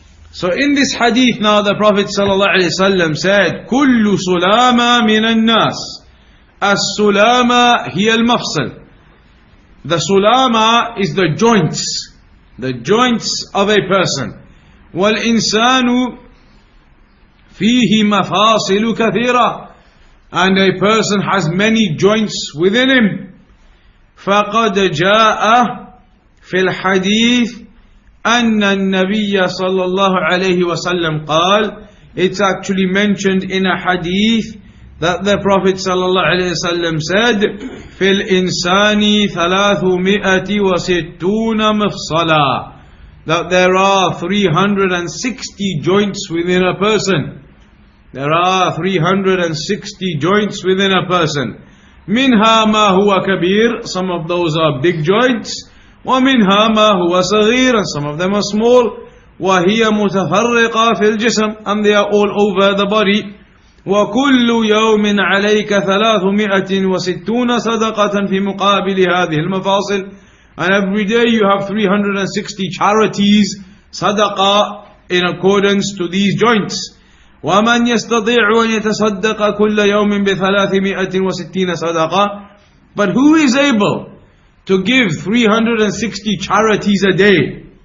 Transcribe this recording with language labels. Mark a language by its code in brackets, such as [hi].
[en] So in this hadith now, the Prophet ﷺ said, [ar] كل سلامة من الناس. السلامة هي المفصل. [en] The sulama is the joints of a person. [ar] والإنسان فيه مفاصل كثيرة. [en] And a person has many joints within him. [ar] فقد جاء في الحديث أن النبي صلى الله عليه وسلم قال, [en] it's actually mentioned in a hadith that the Prophet [ar] صلى الله عليه وسلم said, في الإنسان 360 مفصلا, [en] that there are 360 joints within a person. There are 360 joints within a person. [ar] منها ما هو كبير, [en] some of those are big joints. [ar] ومنها ما هو صغير, [en] and some of them are small. [ar] وهي متفرقة في الجسم, [en] and they are all over the body. [ar] وكل يوم عليك 360 صدقة في مقابل هذه المفاصل. [en] And every day you have 360 charities, sadaqah, in accordance to these joints. [ar] وَمَنْ يَسْتَطِيعُ أَنْ يَتَصَدَّقَ كُلَّ يَوْمٍ ب360 صَدَقَةٍ. [en] But who is able to give 360 charities a day?